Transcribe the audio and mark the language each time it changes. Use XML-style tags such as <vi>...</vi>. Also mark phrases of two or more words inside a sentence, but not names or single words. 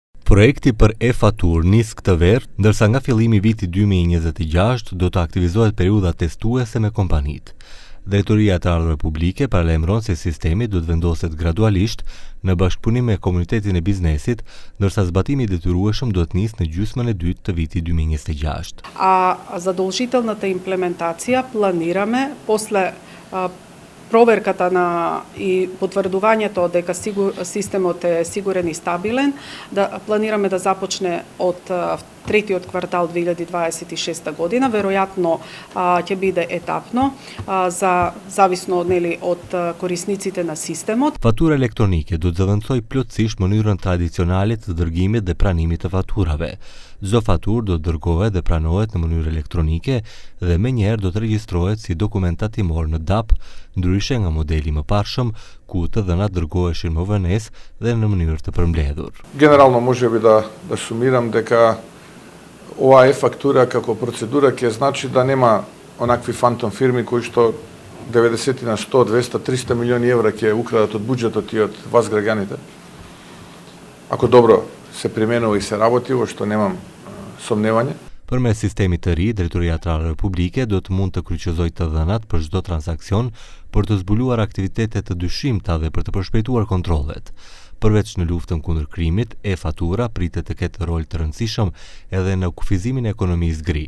<sq>Projekti për e-faturë nis këtë verë, ndërsa nga fillimi i vitit 2026 do të aktivizohet periudha testuese me kompanitë. Drejtoria e Ardhurave Publike paralajmëron se sistemi do të vendoset gradualisht në bashkëpunim me komunitetin e biznesit, ndërsa zbatimi i detyrueshëm do të nisë në gjysmën e dytë të vitit 2026.</sq> <mk>A задолжителната имплементација планираме после проверката и потврдувањето дека системот е сигурен и стабилен, да планираме да започне од третиот квартал 2026 година, веројатно ќе биде етапно, зависно од корисниците на системот.</mk> <sq>Fatura elektronike do të zëvendësoj plotësisht mënyrën tradicionale të dërgimit dhe pranimit të faturave. Çdo faturë do të dërgohet dhe pranohet në mënyrë elektronike dhe menjëherë do të regjistrohet si dokument tatimor në DAP, ndryshe nga modeli më parshëm, ku të dhënat dërgoheshin më vonesë dhe në mënyrë të përmbledhur.</sq> <mk>Generalno можеби да сумирам дека ова e-фактура како процедура ќе значи да нема онакви фантом фирми кои што 90 на 100, 200, 300 милиони евра ќе украдат од буџетот и од вас граѓаните. Ако добро се применува и се работи, во што немам сомневање.</mk> <sq>Përmes sistemit të ri, Drejtoria e Ardhurave Publike do të mund të kryqëzojë të dhënat për çdo transakcion për të zbuluar aktivitete të dyshimta dhe për të përshpejtuar kontrollet. Përveç në luftën kundër krimit, e-fatura pritet të ketë rol të rëndësishëm edhe në kufizimin e ekonomisë gri.</sq>